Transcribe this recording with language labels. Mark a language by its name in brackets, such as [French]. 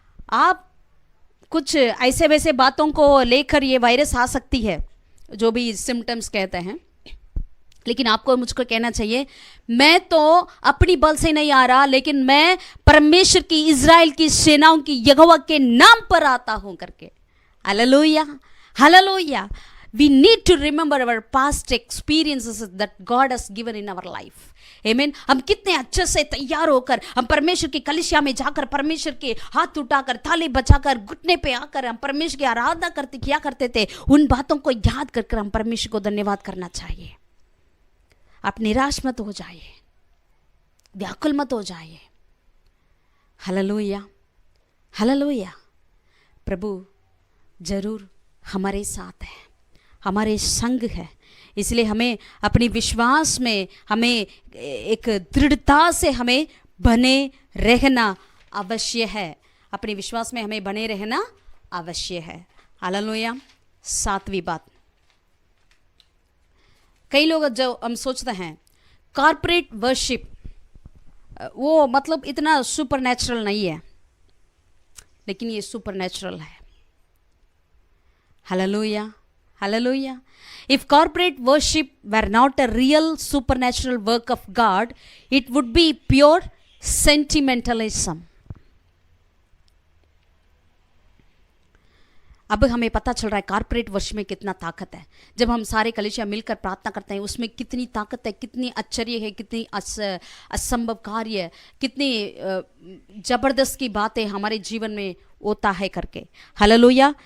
[Hindi] आप कुछ ऐसे वैसे बातों को लेकर ये वायरस आ सकती है, जो भी सिम्टम्स कहते हैं, लेकिन आपको मुझको कहना चाहिए, मैं तो अपनी बल से नहीं आ रहा, लेकिन मैं परमेश्वर की, इज़राइल की सेनाओं की यहोवा के नाम पर आता हूं करके। Hallelujah, hallelujah. [English] We need to remember our past experiences that God has given in our life. Amen. [Hindi] हम कितने अच्छे से तैयार होकर हम परमेश्वर की कलीसिया में जाकर, परमेश्वर के हाथ उठाकर, थाली बचाकर, घुटने पे आकर हम परमेश्वर की आराधना करते किया करते थे। उन बातों को याद कर हम परमेश्वर को धन्यवाद करना चाहिए। आप निराश मत हो जाइए, व्याकुल मत हो जाइए। Hallelujah, hallelujah. प्रभु जरूर हमारे साथ है, हमारे संग है। इसलिए हमें अपनी विश्वास में हमें एक दृढ़ता से हमें बने रहना अवश्य है। अपने विश्वास में हमें बने रहना अवश्य है। हालेलुया। 7वीं बात, कई लोग जो हम सोचते हैं कॉर्पोरेट वर्शिप, वो मतलब इतना सुपर नेचुरल नहीं है, लेकिन ये सुपर नेचुरल है। Hallelujah, [English] Hallelujah. If corporate worship were not a real supernatural work of God, it would be pure sentimentalism. [Hindi] अब हमें पता चल रहा है कॉर्पोरेट वर्शिप में कितना ताकत है। जब हम सारे कलीसिया मिलकर प्रार्थना करते हैं उसमें कितनी ताकत है, कितनी आश्चर्य है, कितनी असंभव कार्य है, कितनी जबरदस्त की बातें हमारे जीवन में होता है करके। हालेलुया।